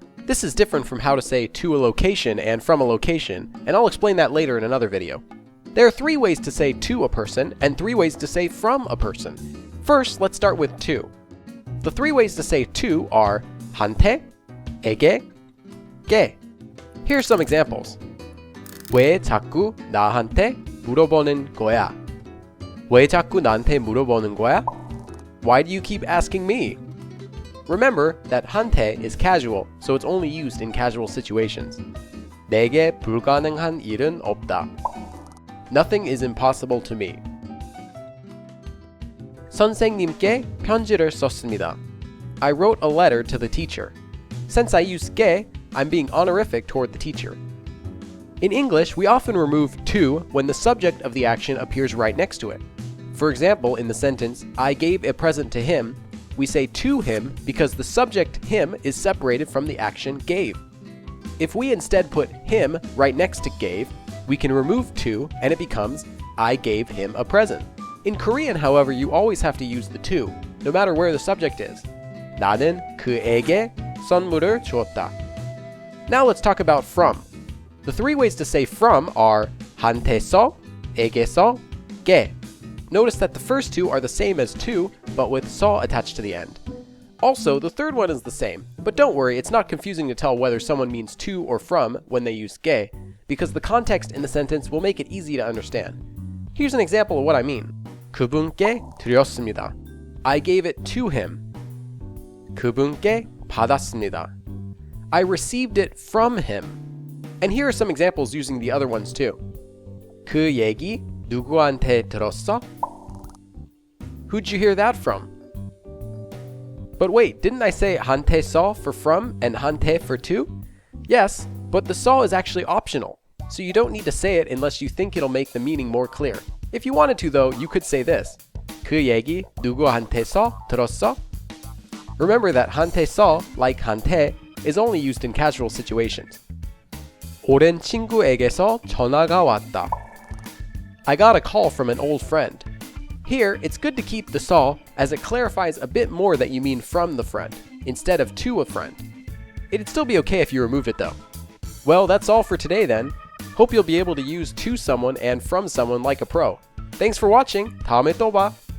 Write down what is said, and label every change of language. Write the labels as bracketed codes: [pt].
[en] This is different from how to say to a location and from a location, and I'll explain that later in another video. There are 3 ways to say to a person and 3 ways to say from a person. First, let's start with to. The 3 ways to say to are 한테, 에게, 게. Here's some examples. [ko] 왜 자꾸 나한테 물어보는 거야? 왜 자꾸 나한테 물어보는 거야? [en] Why do you keep asking me? Remember that 한테 is casual, so it's only used in casual situations. [ko] 내게 불가능한 일은 없다. [en] Nothing is impossible to me. [ko] 선생님께 편지를 썼습니다. [en] I wrote a letter to the teacher. Since I use 게, I'm being honorific toward the teacher. In English, we often remove to when the subject of the action appears right next to it. For example, in the sentence, I gave a present to him, we say to him because the subject him is separated from the action gave. If we instead put him right next to gave, we can remove to and it becomes I gave him a present. In Korean, however, you always have to use the to, no matter where the subject is. [ko] 나는 그에게 선물을 주었다. [en] Now let's talk about from. The 3 ways to say from are 한테서, 에게서, 게. Notice that the first 2 are the same as to, but with 서 attached to the end. Also, the third one is the same, but don't worry, it's not confusing to tell whether someone means to or from when they use 게, because the context in the sentence will make it easy to understand. Here's an example of what I mean. [ko] 그분께 드렸습니다. [en] I gave it to him. [ko] 그분께 받았습니다. [en] I received it from him. And here are some examples using the other ones too. [ko] 그 얘기 누구한테 들었어? [en] Who'd you hear that from? But wait, didn't I say 한테서 for from and 한테 for to? Yes, but the 서 is actually optional, so you don't need to say it unless you think it'll make the meaning more clear. If you wanted to though, you could say this. [ko] 그 얘기 누구한테서 들었어? [en] Remember that 한테서, like 한테, is only used in casual situations. [ko] 오랜 친구에게서 전화가 왔다. [en] I got a call from an old friend. Here, it's good to keep the 서 as it clarifies a bit more that you mean from the friend, instead of to a friend. It'd still be okay if you removed it though. Well, that's all for today then. Hope you'll be able to use to someone and from someone like a pro. Thanks for watching. [ko] 다음에 또 봐.